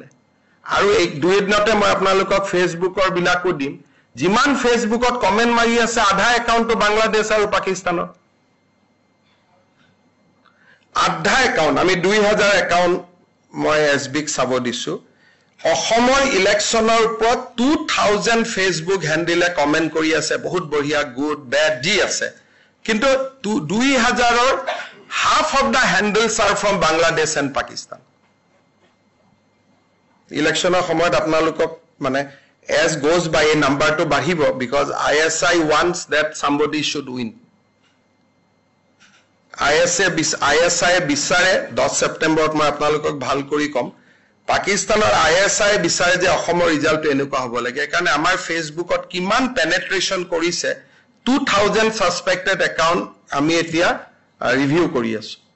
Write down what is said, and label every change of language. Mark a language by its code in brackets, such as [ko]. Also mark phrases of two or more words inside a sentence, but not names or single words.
[as] আৰু এই দুই দিনতে মই আপোনালোকক ফেচবুকৰ বিলাকো দিম, যিমান ফেচবুকত কমেন্ট মাৰি আছে আধা একাউণ্টটো বাংলাদেশ আৰু পাকিস্তানৰ, আধা একাউণ্ট। আমি 2000 একাউণ্ট মই এছবিক চাব দিছো। অসমৰ ইলেকশ্যনৰ ওপৰত 2000 ফেচবুক হেণ্ডেলে কমেন্ট কৰি আছে, বহুত বঢ়িয়া, [en] good bad [as] দি আছে, কিন্তু 2000ৰ [en] half of the handles are from Bangladesh and Pakistan. [as] ইলেকশ্যনৰ সময়ত আপোনালোকক মানে [en] as goes by a number to বাঢ়িব, because ISI wants that somebody should win. [as] ISI বিচাৰে 10 ছেপ্টেম্বৰত মই আপোনালোকক ভাল কৰি কম, পাকিস্তানৰ ISI বিচাৰে যে অসমৰ ৰিজাল্টটো এনেকুৱা হ'ব লাগে। সেইকাৰণে আমাৰ ফেচবুকত কিমান পেনেট্ৰেশ্যন কৰিছে, 2000 সাসপেক্টেড একাউণ্ট আমি এতিয়া ৰিভিউ কৰি আছো।